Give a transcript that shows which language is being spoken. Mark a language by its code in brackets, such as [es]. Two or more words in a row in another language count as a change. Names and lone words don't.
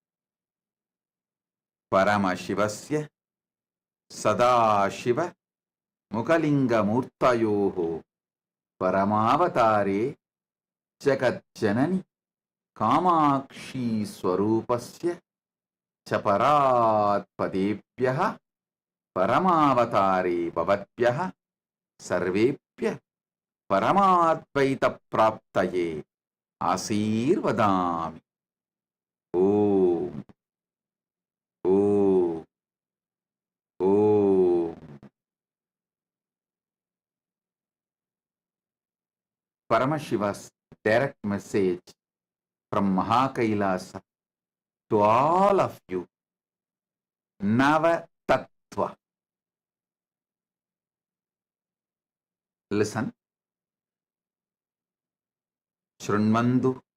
[sa] परमशिवस्य सदाशिव मुखलिङ्ग मूर्तयोः परमावतारे जगत् जननी कामाक्षी स्वरूपस्य चापरत् पादेभ्यः परमावतारे भवद्भ्यः सर्वेभ्यः परमाद्वैत प्राप्तये आशीर्वदामि. ॐ। ॐ. Om. [en] Paramashiva's direct message from KAILASA to all of you. [sa] नव तत्त्व. Listen. Shrunmandu.